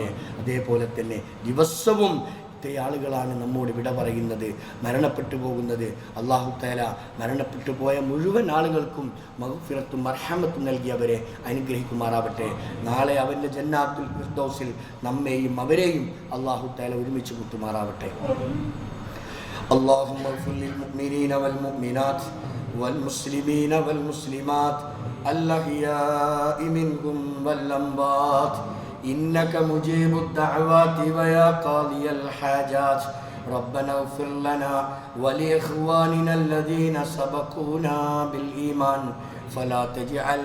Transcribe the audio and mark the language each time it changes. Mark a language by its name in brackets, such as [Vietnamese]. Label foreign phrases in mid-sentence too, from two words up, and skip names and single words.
[Malayalam] അതേപോലെ തന്നെ ദിവസവും ഇത്രയും ആളുകളാണ് നമ്മോട് വിട പറയുന്നത്, മരണപ്പെട്ടു പോകുന്നത്. [Arabic] الله تعالى [Malayalam] മരണപ്പെട്ടു പോയ മുഴുവൻ ആളുകൾക്കും മഗ്ഫിറത്തും മർഹമത്തും നൽകി അവരെ അനുഗ്രഹിക്കുമാറാവട്ടെ. നാളെ അവൻ്റെ ജന്നാത്തുൽ ഫിർദൗസിൽ നമ്മെയും അവരെയും [Arabic] الله تعالى [Malayalam] ഒരുമിച്ച് കൂട്ടുമാറാവട്ടെ. [Arabic] اللهم اغفر للمؤمنين والمؤمنات والمسلمين والمسلمات الأحياء منهم والأموات إنك مجيب الدعوات ويا قاضي الحاجات ربنا اغفر لنا ولإخواننا الذين سبقونا بالإيمان فلا تجعل